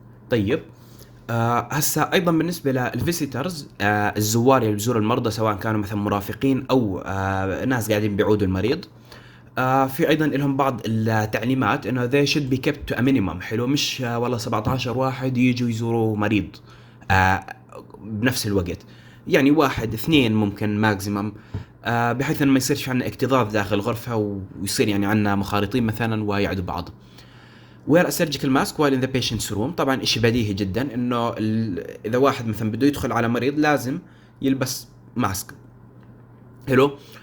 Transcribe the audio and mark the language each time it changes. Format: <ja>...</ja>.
<ar>طيب هسا ايضا بالنسبه للفيزيترز الزوار اللي بيزوروا المرضى سواء كانوا مثلا مرافقين او ناس قاعدين بيعودوا المريض، في ايضا لهم بعض التعليمات انه</ar> <en>they should be kept to a minimum.</en> <ar>حلو، مش والله 17 واحد يجوا يزوروا مريض بنفس الوقت، يعني 1 2 ممكن ماكسيمم، بحيث انه ما يصيرش عندنا اكتظاظ داخل الغرفه ويصير يعني عندنا مخالطين مثلا ويعدوا بعض.</ar> <en>wear a surgical mask while in the patient's room.</en> <ar>طبعا اشي بديهي جدا انه اذا واحد مثلا بده يدخل على مريض لازم يلبس ماسك. حلو.</ar>